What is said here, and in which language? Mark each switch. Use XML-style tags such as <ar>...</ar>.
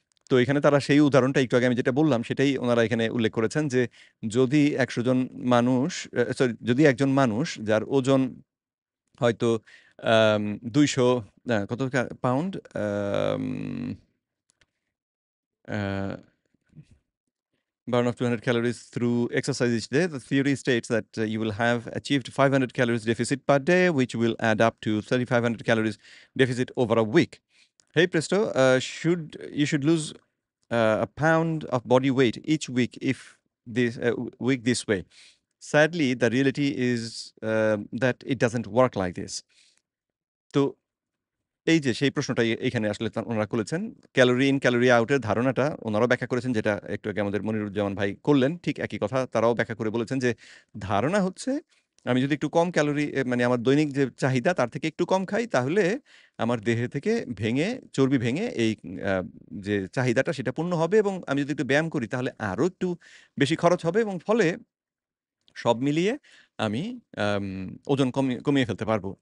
<bn>তো এখানে তারা সেই উদাহরণটা একটু আগে আমি যেটা বললাম, সেটাই ওনারা এখানে উল্লেখ করেছেন যে যদি ১০০ জন মানুষ, সরি, যদি একজন মানুষ যার ওজন হয়তো ২০০ কত pound, um a</bn> <en>burn of 200 calories through exercise each day. The theory states that you will have achieved 500 calories deficit per day, which will add up to 3,500 calories deficit over a week. Hey presto, should lose a pound of body weight each week if this week this way. Sadly, the reality is that it doesn't work like this.</en> <bn>তো এই যে সেই প্রশ্নটাই এখানে আসলে ওনারা করেছেন। Calorie in, calorie out এর ধারণাটা ওনারাও ব্যাখ্যা করেছেন, যেটা একটু আগে আমাদের মনিরুজ্জামান ভাই করলেন। ঠিক একই কথা তারাও ব্যাখ্যা করে বলেছেন যে, ধারণা হচ্ছে আমি যদি একটু কম ক্যালোরি, মানে আমার দৈনিক যে চাহিদা তার থেকে একটু কম খাই, তাহলে আমার দেহে থেকে চর্বি ভেঙে এই আ যে চাহিদাটা সেটা পূর্ণ হবে, এবং আমি যদি একটু ব্যায়াম করি তাহলে আরো একটু বেশি খরচ হবে, এবং ফলে সব মিলিয়ে আমি আম ওজন কমিয়ে ফেলতে পারবো।</bn>